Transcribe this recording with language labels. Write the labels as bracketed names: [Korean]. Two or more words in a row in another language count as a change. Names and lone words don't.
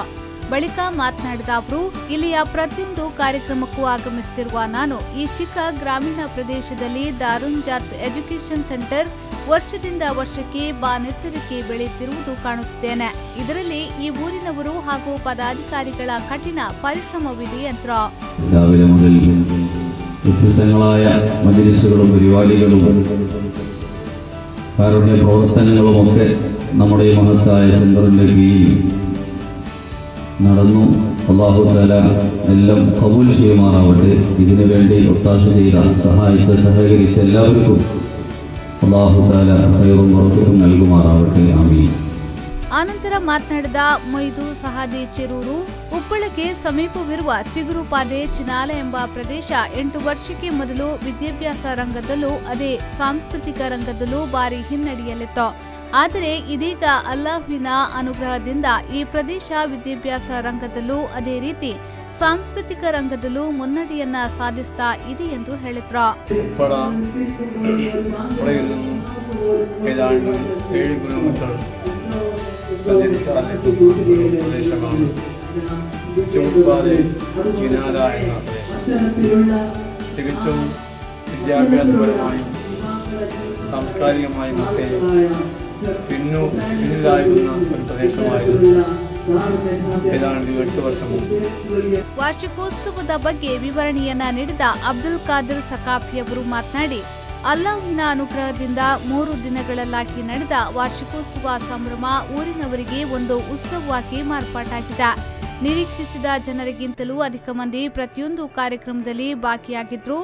[Kannada] ಬಳಿಕ ಮಾತನಾಡಿದ ಅವರು, ಇಲ್ಲಿಯ ಪ್ರತಿಯೊಂದು ಕಾರ್ಯಕ್ರಮಕ್ಕೂ ಆಗಮಿಸುತ್ತಿರುವ ನಾನು ಈ ಚಿಕ್ಕ ಗ್ರಾಮೀಣ ಪ್ರದೇಶದಲ್ಲಿ ದಾರುನ್ ಜಾತ್ ಎಜುಕೇಷನ್ ಸೆಂಟರ್ ವರ್ಷದಿಂದ ವರ್ಷಕ್ಕೆ ಬಾನೆತ್ತರಕ್ಕೆ ಬೆಳೆಯುತ್ತಿರುವುದು ಕಾಣುತ್ತಿದ್ದೇನೆ. ಇದರಲ್ಲಿ ಈ ಊರಿನವರು ಹಾಗೂ ಪದಾಧಿಕಾರಿಗಳ ಕಠಿಣ പരിശ്രമವಿದೆ ಎಂದರು. [Malayalam] രാവിലെ മുതൽ വ്യത്യസ്തങ്ങളായ മജ്‌ലിസുകളും പരിപാടികളും കാരുണ്യ പ്രവർത്തനങ്ങളുമൊക്കെ നമ്മുടെ ഈ മഹത്തായ സെന്ററിന്റെ കീഴിൽ നടന്നു. [Arabic] الله تعالى [Malayalam] എല്ലാം ഖബൂൽ ചെയ്യുമാറാവട്ടെ. ഇതിനു വേണ്ടി ഒത്താശ ചെയ്ത സഹകരിച്ച എല്ലാവർക്കും [Arabic] الله تعالى [Malayalam] ഖൈറും ബറക്കത്തും നൽകുമാറാവട്ടെ. ആമീൻ. [Kannada] ಆನಂತರ ಮಾತನಾಡಿದ ಮೊಯ್ದು ಸಹಾದಿ ಚೆರೂರು, ಉಪ್ಪಳಕ್ಕೆ ಸಮೀಪವಿರುವ ಚಿಗುರುಪಾದೆ ಚಿನಾಲ ಎಂಬ ಪ್ರದೇಶ 8 ವರ್ಷಕ್ಕೆ ಮೊದಲು ವಿದ್ಯಾಭ್ಯಾಸ ರಂಗದಲ್ಲೂ ಅದೇ ಸಾಂಸ್ಕೃತಿಕ ರಂಗದಲ್ಲೂ ಭಾರಿ ಹಿನ್ನಡೆಯಲ್ಲಿತ್ತು. ಆದರೆ ಇದೀಗ ಅಲ್ಲಾಹುವಿನ ಅನುಗ್ರಹದಿಂದ ಈ ಪ್ರದೇಶ ವಿದ್ಯಾಭ್ಯಾಸ ರಂಗದಲ್ಲೂ ಅದೇ ರೀತಿ ಸಾಂಸ್ಕೃತಿಕ ರಂಗದಲ್ಲೂ ಮುನ್ನಡೆಯನ್ನ ಸಾಧಿಸ್ತಾ ಇದೆ ಎಂದು ಹೇಳಿದ್ರು. [Malayalam] തികച്ചും വിദ്യാഭ്യാസപരമായും സാംസ്കാരികമായും ഒക്കെ പിന്നിലായിരുന്ന ഒരു പ്രദേശമായിരുന്നു ഏതാണ്ട് 8 ವರ್ಷ മുമ്പ്. [Kannada] ವಾರ್ಷಿಕೋತ್ಸವದ ಬಗ್ಗೆ ವಿವರಣೆಯನ್ನ ನೀಡಿದ ಅಬ್ದುಲ್ ಖಾದರ್ ಸಕಾಫಿ ಅವರು ಮಾತನಾಡಿ, ಅಲ್ಲಾಹುವಿನ ಅನುಗ್ರಹದಿಂದ 3 ದಿನಗಳಲ್ಲಾಗಿ ನಡೆದ ವಾರ್ಷಿಕೋತ್ಸವ ಸಂಭ್ರಮ ಊರಿನವರಿಗೆ ಒಂದು ಉತ್ಸವವಾಗಿ ಮಾರ್ಪಾಟಾಗಿದೆ. ನಿರೀಕ್ಷಿಸಿದ ಜನರಿಗಿಂತಲೂ ಅಧಿಕ ಮಂದಿ ಪ್ರತಿಯೊಂದು ಕಾರ್ಯಕ್ರಮದಲ್ಲಿ ಭಾಗಿಯಾಗಿದ್ರು.